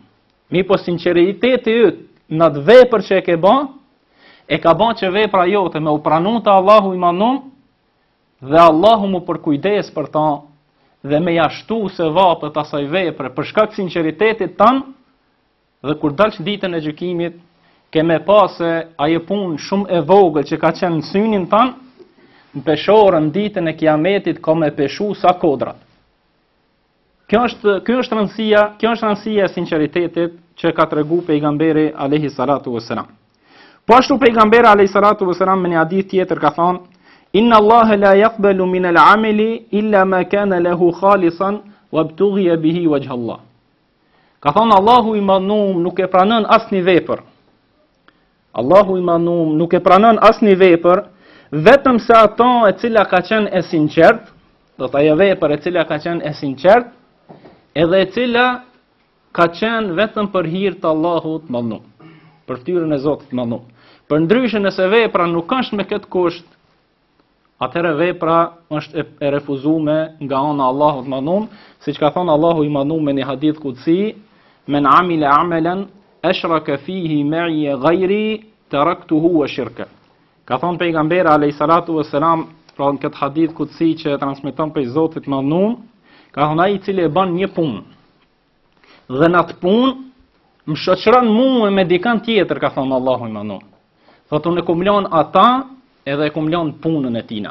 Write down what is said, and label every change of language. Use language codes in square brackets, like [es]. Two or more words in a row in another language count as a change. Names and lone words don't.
[sq] Mi po sinqeriteti yt në atë vepër që e ke bën, e ka bën që vepra jote me u pranu te Allahu i Madhun dhe Allahu mu përkujdes për ta dhe me jashtu se vapët asaj vepre për shkak sinqeritetit tan, dhe kur dalsh ditën e gjykimit ke me pas se ajo punë shumë e vogël që ka qenë në synin tan, në peshorën ditën e kiametit ka me peshu sa kodrat. Kjo është rëndësia e sinqeritetit që ka tregu pejgamberi [ar] عليه الصلاة والسلام. [sq] Po ashtu pejgamberi [ar] عليه الصلاة والسلام [sq] në një hadith tjetër ka thonë, [ar] إن الله لا يقبل من العمل إلا ما كان له خالصا وابتغي به وجه الله. [sq] Ka thonë Allahu i Madhun nuk e pranon asnjë vepër. Allahu i Madhun nuk e pranon asnjë vepër vetëm se ato e cila ka qenë e sinqert, do të ajo vepër e cila ka qenë e sinqert, edhe e cila ka qenë vetëm për hir të Allahut të Madhun, për fytyrën e Zotit të Madhun. Përndryshe nëse vepra nuk është me këtë kusht, atëherë vepra është e refuzuar nga ana e Allahut të Madhun, siç ka thënë Allahu i Madhun me një hadith kutsi, [ar] من عمل عملا أشرك فيه معي غيري تركته وشركه. [sq] Ka thonë pejgamberi [ar] عليه الصلاة والسلام, [sq] pra në këtë hadith kutsi që e transmeton prej Zotit të Madhun, ka thonë ai i cili e bën një punë dhe në atë punë më shoqëron mua me dikant tjetër, ka thonë Allahu i Madhun. Thotë unë kumlon ata edhe e kumlon punën e tina.